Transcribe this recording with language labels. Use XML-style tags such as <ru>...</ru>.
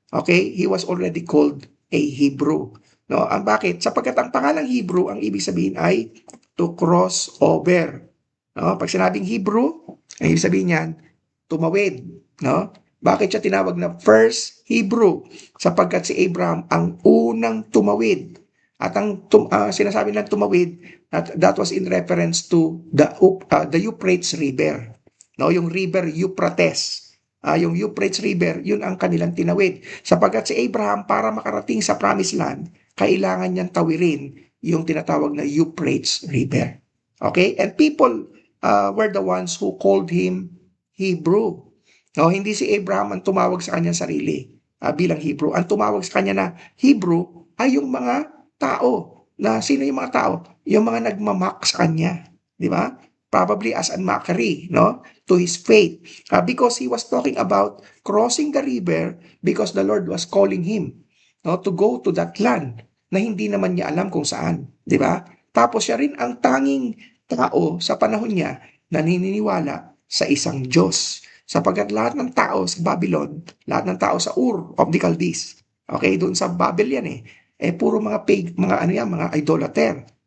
<en>Okay, he was already called a Hebrew.</en> <tl>No, ang bakit? Sapagkat ang pangalang Hebrew, ang ibig sabihin ay</tl> <en>to cross over.</en> <tl>No, pag sinabing Hebrew, ang ibig sabihin niyan tumawid, no? Bakit siya tinawag na first Hebrew? Sapagkat si Abraham ang unang tumawid. At ang sinasabi ng tumawid,</tl> <en>that was in reference to the Euphrates River.</en> <tl>No, yung river Euphrates. Yung Euphrates River, yun ang kanilang tinawid. Sapagkat si Abraham, para makarating sa Promised Land, kailangan niyang tawirin yung tinatawag na Euphrates River. Okay?</tl> <en>And people were the ones who called him Hebrew.</en> <tl>No, hindi si Abraham ang tumawag sa kanyang sarili bilang Hebrew. Ang tumawag sa kanya na Hebrew ay yung mga tao. Na sino yung mga tao? Yung mga nagmamak sa kanya. Di ba?</tl> <en>Probably as a mockery, no, to his faith. Because he was talking about crossing the river because the Lord was calling him, no, to go to that land</en> <tl>na hindi naman niya alam kung saan. Di ba? Tapos siya rin ang tanging tao sa panahon niya na naniniwala sa isang Diyos. Sapagkat lahat ng tao sa Babylon, lahat ng tao sa Ur of the Chaldees, okay, doon sa Babel yan puro mga mga idolater.</tl>